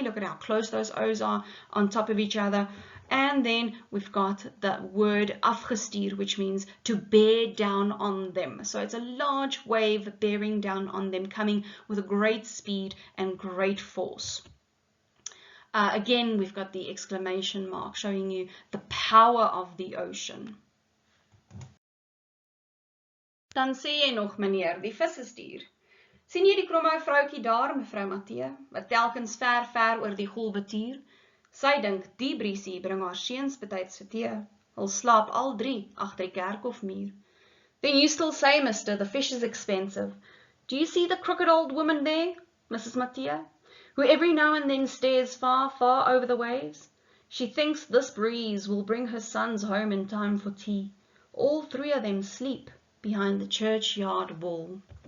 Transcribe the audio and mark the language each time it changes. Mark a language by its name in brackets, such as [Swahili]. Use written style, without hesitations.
[English] Look at how close those O's are on top of each other. And then we've got the word afgestuur, which means to bear down on them. So it's a large wave bearing down on them, coming with a great speed and great force. Again, we've got the exclamation mark showing you the power of the ocean. [Afrikaans] Dan sê jy nog, meneer, die vissestuur. Sien jy die kromme vroukie daar, mevrou Matthee, wat telkens ver oor die golwe tuur? Sy dink die briesie bring haar seuns betyds vir tee. Hulle slaap al drie agter die kerkhofmuur. [English] Then you still say, mister, the fish is expensive. Do you see the crooked old woman there, Mrs. Matthee, who every now and then stares far over the waves? She thinks this breeze will bring her sons home in time for tea. All three of them sleep behind the churchyard wall.